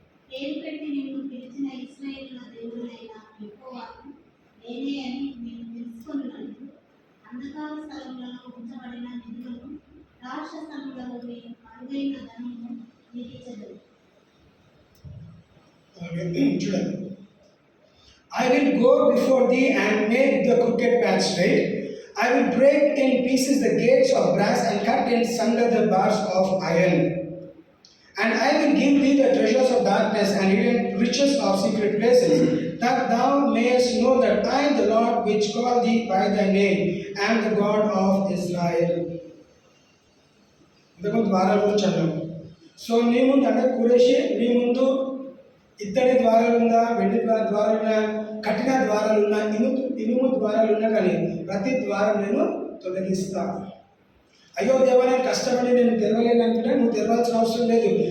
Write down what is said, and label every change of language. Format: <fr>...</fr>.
<te>పేరు పెట్టి నిన్ను పిలిచిన ఇశ్రాయేలుల దేవుడైన యెహోవాను నేనే అని నేను తెలుసుకొనున్నట్లు అంధకార స్థలములలో ఉంచబడిన నిధులను, రాక్షసములలోని అరుదైన ధనము నీకు ఇచ్చెదను. చూడండి.</te> <en>I will go before thee and make the crooked path straight. I will break in pieces the gates of brass and cut in sunder the bars of iron. And I will give thee the treasures of darkness and hidden riches of secret places, that thou mayest know that I, the Lord, which call thee by thy name, am the God of Israel.</en> <te>ఇంతకు ద్వారాల గురించి అన్నాము. So నీ ముందు అంటే కురేషి, నీ ముందు ఇత్తడి ద్వారాలు ఉందా, వెండి ద్వారాలు ఉన్నా, కఠిన ద్వారాలు ఉన్నా, ఇనుము ద్వారాలు ఉన్నా, కానీ ప్రతి ద్వారం నేను తొలగిస్తా. అయ్యో దేవా, నేను కష్టపడి నేను తెరవలేను అంటే నువ్వు తెరవాల్సిన అవసరం లేదు.</te>